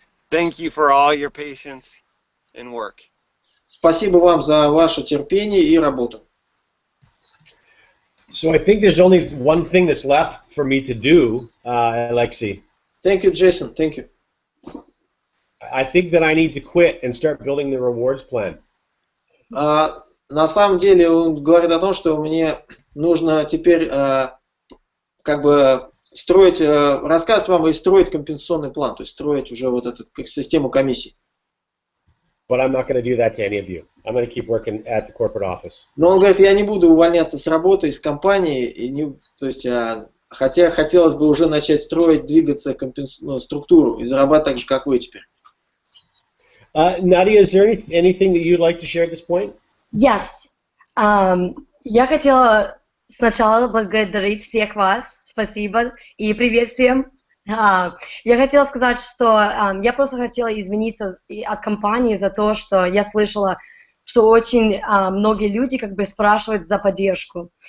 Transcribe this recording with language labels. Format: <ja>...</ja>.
<en>Thank you for all your patience and work.</en> <ru>Спасибо вам за ваше терпение и работу.</ru> <en>So I think there's only one thing that's left for me to do, Alexei. Thank you, Jason. Thank you. I think that I need to quit and start building the rewards plan.</en> <ru>на самом деле он говорит о том, что мне нужно теперь как бы строить, рассказывать вам и строить компенсационный план, то есть строить уже вот эту систему комиссий.</ru> <en>But I'm not going to do that to any of you. I'm going to keep working at the corporate office.</en> <ru>Но он говорит, я не буду увольняться с работы, из компании, и не, то есть, хотя хотелось бы уже начать строить, двигаться структуру и зарабатывать так же, как вы теперь.</ru> <en>Nadia, is there anything that you'd like to share at this point? Yes.</en> <ru>Я хотела сначала благодарить всех вас. Спасибо. И привет всем. Я хотела сказать, что я просто хотела извиниться от компании за то, что я слышала, что очень многие люди как бы спрашивают за поддержку.</ru>